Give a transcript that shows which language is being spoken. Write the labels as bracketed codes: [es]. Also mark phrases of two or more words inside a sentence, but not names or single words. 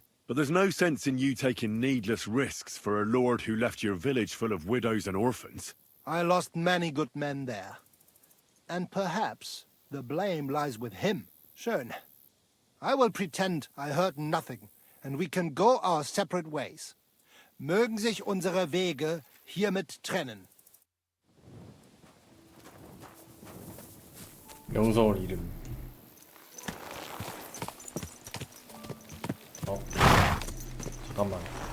[en] But there's no sense in you taking needless risks for a lord who left your village full of widows and orphans. I lost many good men there. And perhaps the blame lies with him. [de] Schön. [en] I will pretend I heard nothing, and we can go our separate ways. [de] Mögen sich unsere Wege hiermit trennen. [ko] 명성을 잃음. 잠깐만.